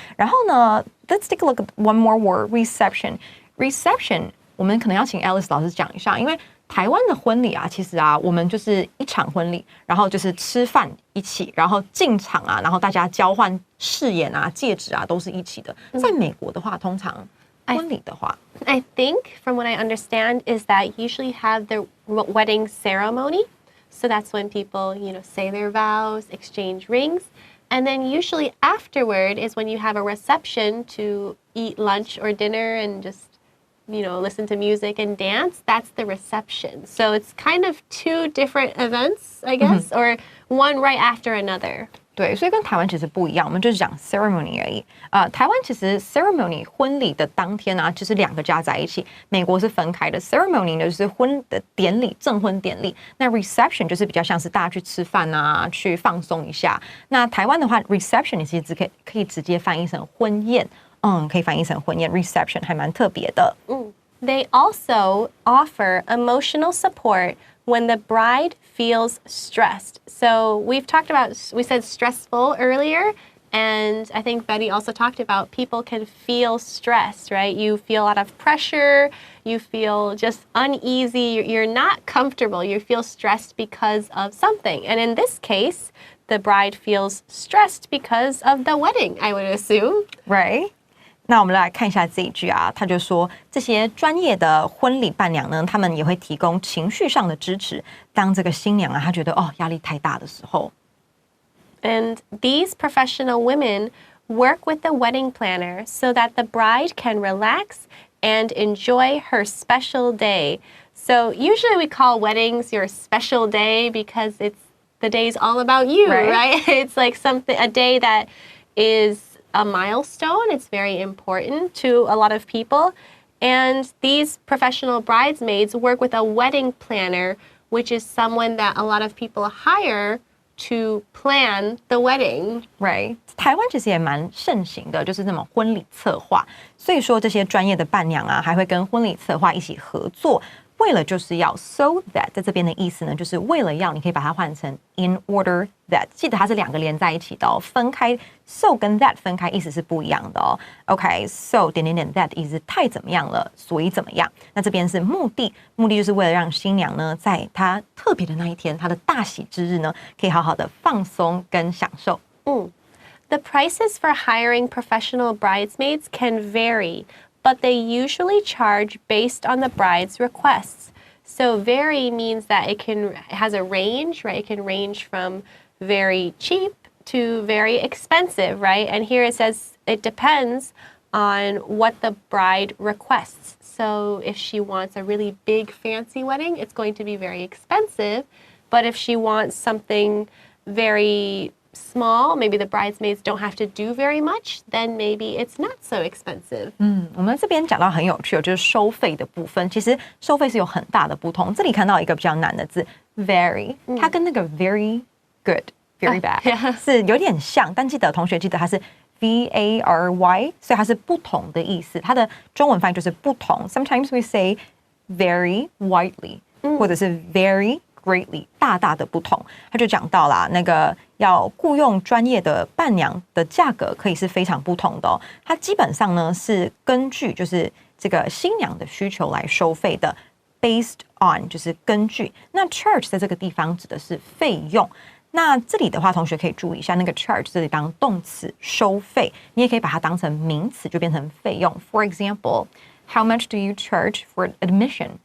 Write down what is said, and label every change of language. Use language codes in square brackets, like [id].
[zh] 然后呢 [en] ，let's take a look at one more word， reception。 [zh] 我们可能要请 Alice 老师讲一下，因为台湾的婚礼啊，其实啊，我们就是一场婚礼，然后就是吃饭一起，然后进场啊，然后大家交换誓言啊、戒指啊，都是一起的。在美国的话，通常婚礼的话 [en] I think from what I understand is that usually have the wedding ceremony. So that's when people, say their vows, exchange rings. And then usually afterward is when you have a reception to eat lunch or dinner and just, listen to music and dance. That's the reception. So it's kind of two different events, I guess, or one right after another. [zh] 对，所以跟台湾其实不一样，我们就是讲 ceremony 而已。台湾其实 ceremony 婚礼的当天啊，就是两个加在一起。美国是分开的 ，ceremony 呢就是婚的典礼，证婚典礼。那 reception 就是比较像是大家去吃饭啊，去放松一下。那台湾的话 ，reception 其实可以直接翻译成婚宴，可以翻译成婚宴 reception 还蛮特别的。 [en] They also offer emotional support when the bride feels stressed. So we said stressful earlier, and I think Betty also talked about people can feel stressed, right? You feel a lot of pressure, you feel just uneasy, you're not comfortable, you feel stressed because of something. And in this case, the bride feels stressed because of the wedding, I would assume. Right? [zh] 那我们来看一下这一句啊，他就说这些专业的婚礼伴娘呢，他们也会提供情绪上的支持。当这个新娘啊，她觉得压力太大的时候 [en] ，And these professional women work with the wedding planner so that the bride can relax and enjoy her special day. So usually we call weddings your special day because the day's all about you, right? It's like a day that is a milestone. It's very important to a lot of people. And these professional bridesmaids work with a wedding planner, which is someone that a lot of people hire to plan the wedding. Right. [zh] 台湾其实也蛮盛行的，就是那种婚礼策划。所以说这些专业的伴娘啊，还会跟婚礼策划一起合作。为了就是要 [en] so that [zh] 在这边的意思呢，就是为了要，你可以把它换成 [en] in order that， [zh] 记得它是两个连在一起的哦，分开 so 跟 that 分开意思是不一样的哦。 OK， so 点点点 that 意思太怎么样了，所以怎么样？那这边是目的就是为了让新娘呢，在她特别的那一天，她的大喜之日呢，可以好好的放松跟享受。 [en] The prices for hiring professional bridesmaids can vary, but they usually charge based on the bride's requests. So vary means that it has a range, right? It can range from very cheap to very expensive, right? And here it says it depends on what the bride requests. So if she wants a really big fancy wedding, it's going to be very expensive. But if she wants something very small, maybe the bridesmaids don't have to do very much, then maybe it's not so expensive. [zh] 我们这边讲到很有趣，就是收费的部分。其实收费是有很大的不同。这里看到一个比较难的字 very，它跟那个 very good、very bad 是有点像，但同学记得它是 vary， 所以它是不同的意思。它的中文翻译就是不同。 [en] Sometimes we say very widely， [zh] 或者是 [en] very greatly， [zh] 大大的不同。他就讲到啦，那个要雇佣专业的伴娘的价格可以是非常不同的哦。它基本上呢是根据就是这个新娘的需求来收费的 ，based on 就是根据。那 charge 在这个地方指的是费用。那这里的话，同学可以注意一下，那个 charge 这里当动词收费，你也可以把它当成名词，就变成费用。 [en] For example，how much do you charge for admission？